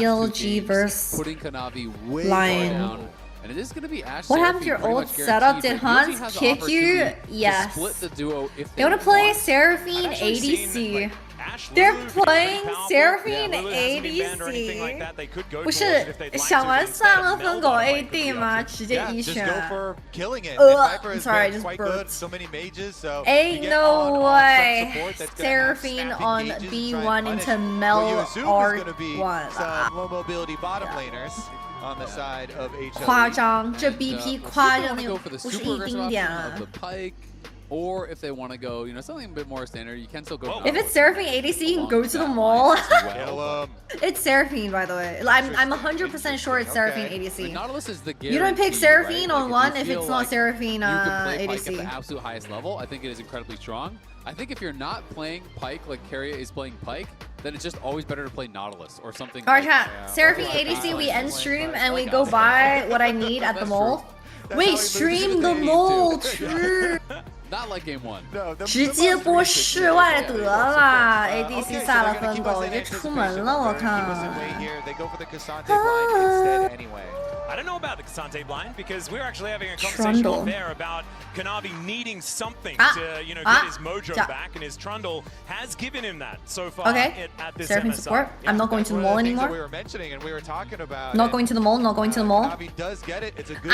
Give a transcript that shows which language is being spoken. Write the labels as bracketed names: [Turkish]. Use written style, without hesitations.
[English] BLG versus putting Kanavi way down. And it is going to be Ash. What happened to your old setup? Did Hans kick you? Yes. Split the duo if they want to play Seraphine ADC. They're playing Seraphine ADC. [Chinese] 不是想玩算了分狗 AD 吗？直接一选。 [English] Sorry, I just burped. Ain't no way. Seraphine on B1 into Mel R1. Low mobility bottom laners. On the side of HLE. [Chinese] 夸张，这 BP 夸张的不是一丁点啊。 [English] Or if they want to go, something a bit more standard, you can still go. If it's Seraphine ADC, you can go to the mall. It's Seraphine, by the way. I'm 100% sure it's Seraphine ADC. Nautilus is the you don't pick Seraphine on one if it's not Seraphine ADC. You can play Pyke ADC. at the absolute highest level. I think it is incredibly strong. I think if you're not playing Pyke like Keria is playing Pyke, then it's just always better to play Nautilus or something. Alright, chat. Seraphine ADC, we end stream and we go buy what I need at the mall. Wait, stream the mall, true. Not like game 1. [Chinese] 直接播室外得了 ，ADC 下了分狗，直接出门了，我看。 [English] don't know about the Kasante blind because we're actually having a conversation on there about Kanavi needing something to, you know, get his mojo back, and his Trundle has given him that so far at this Seraphine MSI. support. I'm not going to the mall anymore. We were mentioning and we were talking about. Not going to the mall. Not going to the mall. Kanavi does get it. It's a good